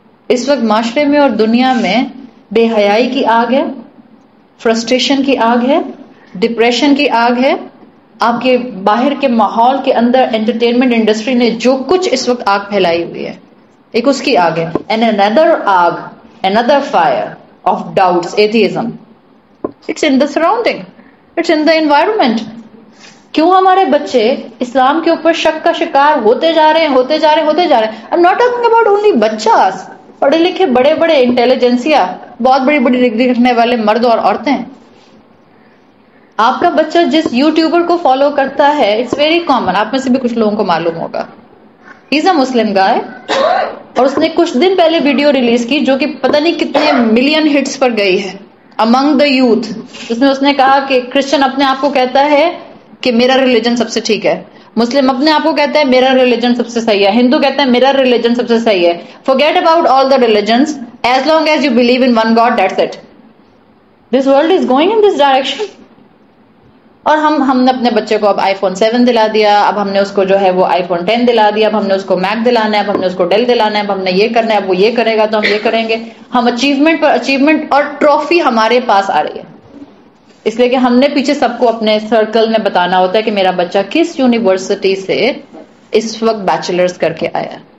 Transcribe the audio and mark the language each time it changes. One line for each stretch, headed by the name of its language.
Urdu: اس وقت معاشرے میں اور دنیا میں بے حیائی کی آگ ہے، فرسٹریشن کی آگ ہے، ڈپریشن کی آگ ہے. آپ کے باہر کے ماحول کے اندر انٹرٹینمنٹ انڈسٹری نے جو کچھ اس وقت آگ پھیلائی ہوئی ہے، ایک اس کی آگ ہے.
English: And another آگ، another fire of doubts, atheism. It's in the surrounding, it's in the environment.
Urdu: کیوں ہمارے بچے اسلام کے اوپر شک کا شکار ہوتے جا رہے ہیں.
English: I'm not talking about only
Urdu: بچاس، پڑھے لکھے بڑے بڑے انٹیلیجنسیا، بہت بڑی بڑی ڈگری رکھنے والے مرد اور عورتیں. آپ کا بچہ جس یوٹیوبر کو فالو کرتا ہے،
English: it's very common,
Urdu: آپ میں سے بھی کچھ لوگوں کو معلوم ہوگا،
English: is a Muslim guy,
Urdu: اور اس نے کچھ دن پہلے ویڈیو ریلیز کی جو کہ پتہ نہیں کتنے ملین ہٹس پر گئی ہے
English: Among the youth.
Urdu: اس نے کہا کہ کرسچن اپنے آپ کو کہتا ہے کہ میرا ریلیجن سب سے ٹھیک ہے، مسلم اپنے آپ کو کہتا ہے میرا ریلیجن سب سے صحیح ہے، ہندو کہتا ہے میرا ریلیجن سب سے صحیح ہے.
English: forget about all the religions, as long as you believe in one God, that's it. This world is going in this direction.
Urdu: اور ہم نے اپنے بچے کو اب آئی فون 7 دلا دیا، اب ہم نے اس کو جو ہے وہ آئی فون 10 دلا دیا، اب ہم نے اس کو میک دلانا ہے، اب ہم نے اس کو ڈیل دلانا ہے، اب ہم نے یہ کرنا ہے، اب وہ یہ کرے گا تو ہم یہ کریں گے. ہم اچیومنٹ پر اچیومنٹ اور ٹرافی ہمارے پاس آ رہی ہے. اس لیے کہ ہم نے پیچھے سب کو اپنے سرکل میں بتانا ہوتا ہے کہ میرا بچہ کس یونیورسٹی سے اس وقت بیچلرز کر کے آیا.